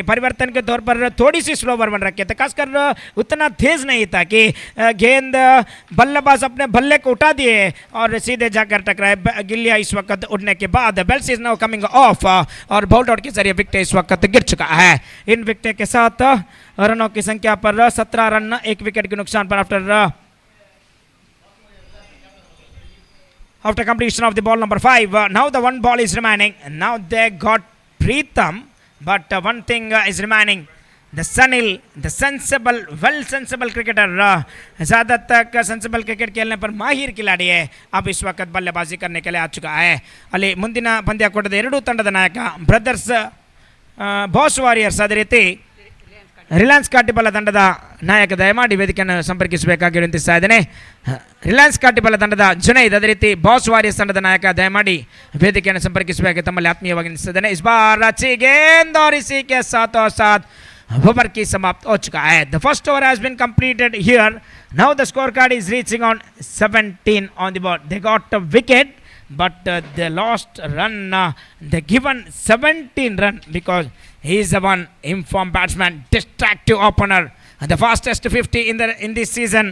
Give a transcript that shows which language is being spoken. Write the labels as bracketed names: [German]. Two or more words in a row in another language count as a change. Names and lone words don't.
[Hindi] परिवर्तन के तौर पर थोड़ी सी स्लोवर बन रखे थे, खासकर उतना तेज नहीं था कि गेंद बल्लेबाज अपने बल्ले को उठा दिए और सीधे जाकर टकराए. गिल्लिया इस वक्त उड़ने के बाद [English] bells is now coming off [Hindi] और [English] bound out [Hindi] के जरिए विकेट इस वक्त गिर चुका है. इन विकेट के साथ रनों की संख्या पर 17 रन 1 विकेट के नुकसान पर [English] after completion of the ball number 5. Now the 1 ball is remaining. Now they got Pritham, but one thing is remaining. The Sunil, the sensible cricketer, [Hindi] ज़्यादा तक [English] sensible cricket [Hindi] खेलने पर माहिर खिलाड़ी है. अब इस वक्त बल्लेबाजी करने के लिए आ चुका है. [Kannada] ಅಲ್ಲಿ ಮುಂದಿನ ಪಂದ್ಯಾಕೂಟದ ಎರಡೂ ತಂಡದ ನಾಯಕ ಬ್ರದರ್ಸ್ ಬಾಸ್ ವಾರಿಯರ್ಸ್ ಅದೇ ರೀತಿ ರಿಲಯನ್ಸ್ ಕಾಟಿಬಲ ತಂಡದ ನಾಯಕ ದಯಮಾಡಿ ವೇದಿಕೆಯನ್ನು ಸಂಪರ್ಕಿಸಬೇಕಾಗಿ ವಿನಂತಿಸ್ತಾ ಇದ್ದೇನೆ. ರಿಲಯನ್ಸ್ ಕಾಟಿಬಲ ತಂಡದ ಜುನೈದ್ ಅದೇ ರೀತಿ ಬಾಸ್ ವಾರಿಯರ್ಸ್ ತಂಡದ ನಾಯಕ ದಯಮಾಡಿ ವೇದಿಕೆಯನ್ನು ಸಂಪರ್ಕಿಸಬೇಕಾಗಿ ತಮ್ಮಲ್ಲಿ ಆತ್ಮೀಯವಾಗಿ ವಿನಂತಿಸಿದ್ದೇನೆ. [Hindi] इस बार अच्छी गेंद और इसी के साथों साथ ओवर की समाप्त हो चुका है. [English] The first over has been completed here. Now the scorecard is reaching on 17 on the board. They got a wicket, but they lost run. They given 17 run because he is the one informed batsman, distractive opener the fastest 50 in this season.